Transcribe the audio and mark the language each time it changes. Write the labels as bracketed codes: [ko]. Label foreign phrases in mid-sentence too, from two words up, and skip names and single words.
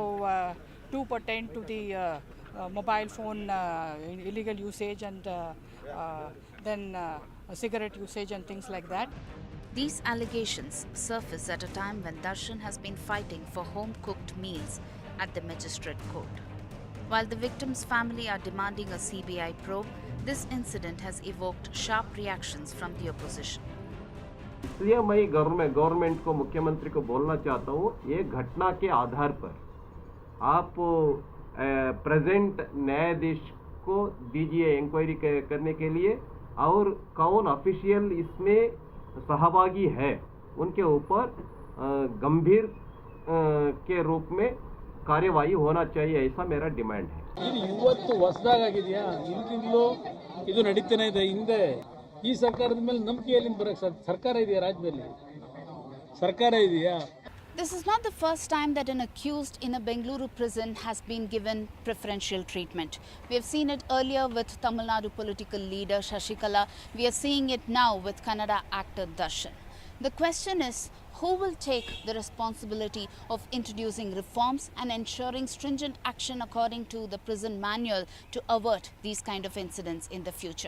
[en] So two pertain to the mobile phone illegal usage and then cigarette usage and things like that. These allegations surface at a time when Darshan has been fighting for home-cooked meals at the magistrate court. While the victim's family are demanding a CBI probe, this incident has evoked sharp reactions from the opposition. [hi] इसलिए मैं गवर्नमेंट को, मुख्यमंत्री को बोलना चाहता हूँ, ये घटना के आधार पर आप प्रेजेंट न्यायाधीश को दीजिए इंक्वायरी करने के लिए, और कौन ऑफिशियल इसमें सहभागी है उनके ऊपर गंभीर के रूप में कार्यवाही होना चाहिए, ऐसा मेरा डिमांड है. [kn] ಇವತ್ತು ಹೊಸದಾಗಿದೆಯಾ? ಇಂತಿಂದಲೂ ಇದು ನಡೀತಾನೆ ಇದೆ. ಹಿಂದೆ ಈ ಸರ್ಕಾರದ ಮೇಲೆ ನಂಬಿಕೆ ಎಲ್ಲಿಂದ ಬರಕ್ಕೆ ಸರ್ಕಾರ ಇದೆಯಾ? ರಾಜ್ಯದಲ್ಲಿ ಸರ್ಕಾರ ಇದೆಯಾ? [en] This is not the first time that an accused in a Bengaluru prison has been given preferential treatment. We have seen it earlier with Tamil Nadu political leader Shashikala. We are seeing it now with Kannada actor Darshan. The question is, who will take the responsibility of introducing reforms and ensuring stringent action according to the prison manual to avert these kind of incidents in the future?